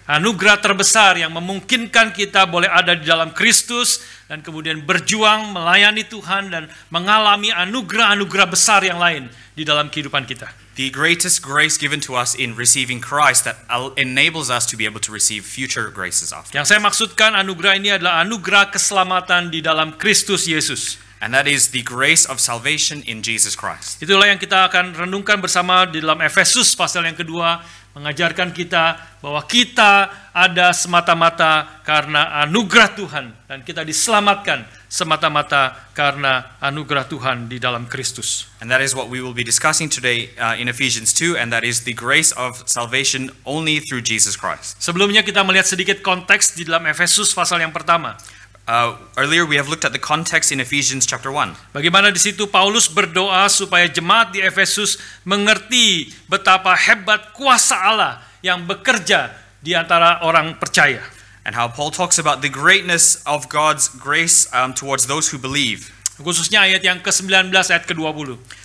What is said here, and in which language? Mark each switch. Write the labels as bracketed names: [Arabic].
[Indonesian] Anugerah terbesar yang memungkinkan kita boleh ada di dalam Kristus dan kemudian berjuang melayani Tuhan dan mengalami anugerah-anugerah besar yang lain di dalam kehidupan kita. [English] The greatest grace given to us in receiving Christ that enables us to be able to receive future graces after. [Indonesian] Yang saya maksudkan anugerah ini adalah anugerah keselamatan di dalam Kristus Yesus. [English] And that is the grace of salvation in Jesus Christ. [Indonesian] Itulah yang kita akan renungkan bersama di dalam Efesus pasal yang kedua mengajarkan kita bahwa kita ada semata-mata karena anugerah Tuhan dan kita diselamatkan semata-mata karena anugerah Tuhan di dalam Kristus. [English] And that is what we will be discussing today in Ephesians 2, and that is the grace of salvation only through Jesus Christ. [Indonesian] Sebelumnya kita melihat sedikit konteks di dalam Efesus pasal yang pertama. [English] Earlier we have looked at the context in Ephesians chapter 1. [Indonesian] Bagaimana di situ Paulus berdoa supaya jemaat di Efesus mengerti betapa hebat kuasa Allah yang bekerja di antara orang percaya. [English] And how Paul talks about the greatness of God's grace towards those who believe. [Indonesian] Khususnya ayat yang ke-19 ayat ke-20.